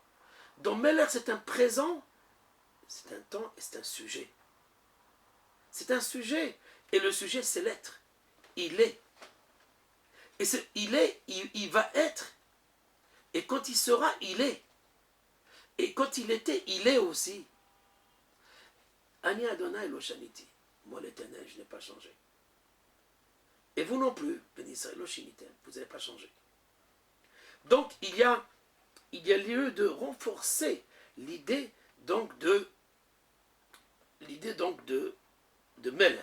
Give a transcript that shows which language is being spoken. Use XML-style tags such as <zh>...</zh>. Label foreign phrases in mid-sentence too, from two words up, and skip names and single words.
<fr>Dans Meler, c'est un présent, c'est un temps et c'est un sujet. C'est un sujet. Et le sujet, c'est l'être. Il est. Et il est, il va être. Et quand il sera, il est. Et quand il était, il est aussi.</fr> <he>אני אדוני לא שניתי.</he> <fr>Moi l'Éternel, je n'ai pas changé. Et vous non plus, béni Israël</fr> <he>לא שניתם,</he> <fr>vous n'avez pas changé. Donc il y a lieu de renforcer l'idée donc de Meler.</fr>